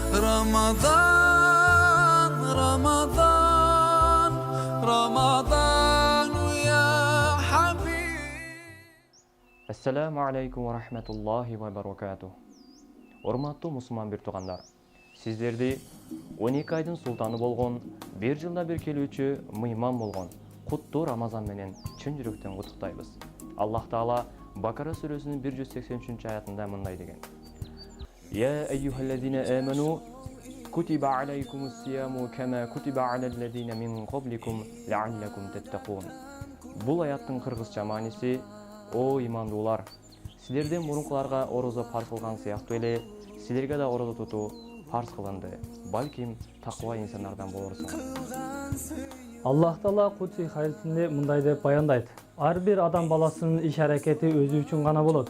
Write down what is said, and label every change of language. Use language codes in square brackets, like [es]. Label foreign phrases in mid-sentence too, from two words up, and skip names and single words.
[ar] رمضان رمضان رمضان يا حبيب. السلام عليكم ورحمة الله وبركاته. [ky] Урматтуу мусулман бир туугандар, сиздерди 12 айдын султаны болгон, бир жылда бир келүүчү мыйман болгон куттуу Рамазан менен чын жүрөктөн куттуктайбыз. Аллах Таала Бакара сүрөсүнүн 183 аятында мындай деген: [ar] يا أيها الذين آمنوا كتب عليكم الصيام كما كتب على الذين من قبلكم لعلكم تتقون. [ky] Бул аяттын кыргызча мааниси: О имандуулар, силерден мурункуларга орозо фарз кылган сыяктуу эле силерге да орозо тутуу фарз кылынды. Балким таква инсандардан болорсуңар. Аллах Таала Кудси хадисинде мындай деп баяндайт: Ар бир адам баласынын иш-аракети өзү үчүн гана болот.